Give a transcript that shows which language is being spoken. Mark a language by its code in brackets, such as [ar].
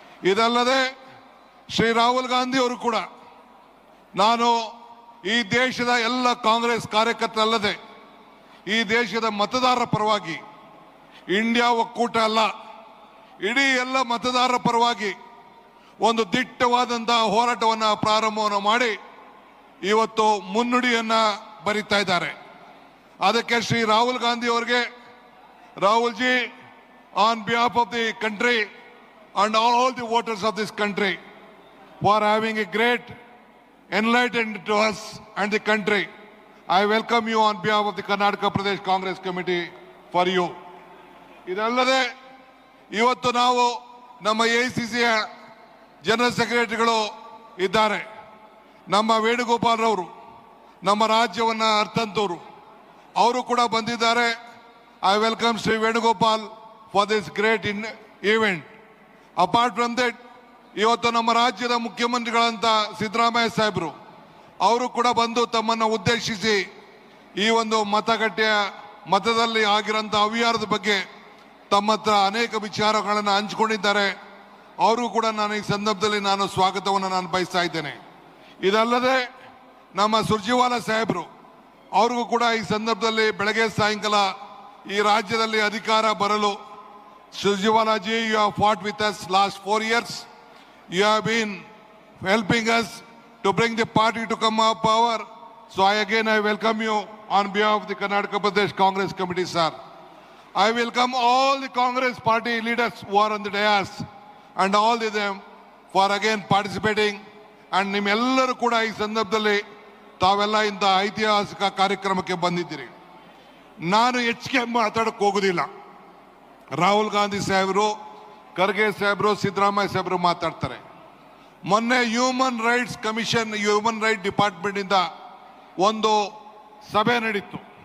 [kn] ಇದಲ್ಲದೆ ಶ್ರೀ ರಾಹುಲ್ ಗಾಂಧಿ ಅವರು ಕೂಡ ನಾನು ಈ ದೇಶದ ಎಲ್ಲ ಕಾಂಗ್ರೆಸ್ ಕಾರ್ಯಕರ್ತರಲ್ಲದೆ ಈ ದೇಶದ ಮತದಾರರ ಪರವಾಗಿ ಇಂಡಿಯಾ ಒಕ್ಕೂಟ ಅಲ್ಲ, ಇಡೀ ಎಲ್ಲ ಮತದಾರರ ಪರವಾಗಿ ಒಂದು ದಿಟ್ಟವಾದಂತಹ ಹೋರಾಟವನ್ನು ಪ್ರಾರಂಭವನ್ನು ಮಾಡಿ ಇವತ್ತು ಮುನ್ನುಡಿಯನ್ನ ಬರಿತಾ ಇದ್ದಾರೆ. ಅದಕ್ಕೆ ಶ್ರೀ ರಾಹುಲ್ ಗಾಂಧಿ ಅವರಿಗೆ, [en] Rahul ji, on behalf of the country and all the voters of this country for having a great enlightenment to us and the country, I welcome you on behalf of the Karnataka Pradesh Congress Committee for you. [kn] ಇದಲ್ಲದೆ ಇವತ್ತು ನಾವು ನಮ್ಮ ಎಐಸಿಸಿಯ general ಸೆಕ್ರೆಟರಿಗಳು ಇದ್ದಾರೆ. ನಮ್ಮ ವೇಣುಗೋಪಾಲ್ ರವರು, ನಮ್ಮ ರಾಜ್ಯವನ್ನ ಅರ್ಥಂತವರು, ಅವರು ಕೂಡ ಬಂದಿದ್ದಾರೆ. [en] I welcome Shri Venugopal for this great event. Apart from that, [kn] ಇವತ್ತು ನಮ್ಮ ರಾಜ್ಯದ ಮುಖ್ಯಮಂತ್ರಿಗಳಂತ ಸಿದ್ದರಾಮಯ್ಯ ಸಾಹೇಬರು ಅವರು ಕೂಡ ಬಂದು ತಮ್ಮನ್ನು ಉದ್ದೇಶಿಸಿ ಈ ಒಂದು ಮತದಲ್ಲಿ ಆಗಿರೋಂಥ ಅವ್ಯವಹಾರದ ಬಗ್ಗೆ ತಮ್ಮ ಹತ್ರ ಅನೇಕ ವಿಚಾರಗಳನ್ನು ಹಂಚಿಕೊಂಡಿದ್ದಾರೆ. ಅವರು ಕೂಡ ನಾನು ಈ ಸಂದರ್ಭದಲ್ಲಿ ನಾನು ಸ್ವಾಗತವನ್ನು ನಾನು ಬಯಸ್ತಾ ಇದ್ದೇನೆ. ಇದಲ್ಲದೆ ನಮ್ಮ ಸುರ್ಜಿವಾಲಾ ಸಾಹೇಬರು ಅವ್ರಿಗೂ ಕೂಡ ಈ ಸಂದರ್ಭದಲ್ಲಿ ಬೆಳಗ್ಗೆ ಸಾಯಂಕಾಲ ಈ ರಾಜ್ಯದಲ್ಲಿ ಅಧಿಕಾರ ಬರಲು, [en] Surjewala ji, you have fought with us last 4 years. You have been helping us to bring the party to come up power. So I welcome you on behalf of the Karnataka Pradesh Congress Committee, sir. I welcome all the Congress party leaders who are on the dais and all of them for again participating. [kn] And ನಿಮ್ಮೆಲ್ಲರೂ ಕೂಡ ಈ ಸಂದರ್ಭದಲ್ಲಿ ತಾವೆಲ್ಲ ಇಂಥ ಐತಿಹಾಸಿಕ ಕಾರ್ಯಕ್ರಮಕ್ಕೆ ಬಂದಿದ್ದೀರಿ. ನಾನು ಹೆಚ್ಚಿಗೆ ಮಾತಾಡಕ್ಕೆ ಹೋಗೋದಿಲ್ಲ. ರಾಹುಲ್ ಗಾಂಧಿ ಸಾಹೇಬರು, ಖರ್ಗೆ ಸಾಹೇಬರು, ಸಿದ್ದರಾಮಯ್ಯ ಸಾಹೇಬರು ಮಾತಾಡ್ತಾರೆ. ಮೊನ್ನೆ human rights commission, human right department ಇಂದ ಒಂದು ಸಭೆ ನಡೀತು.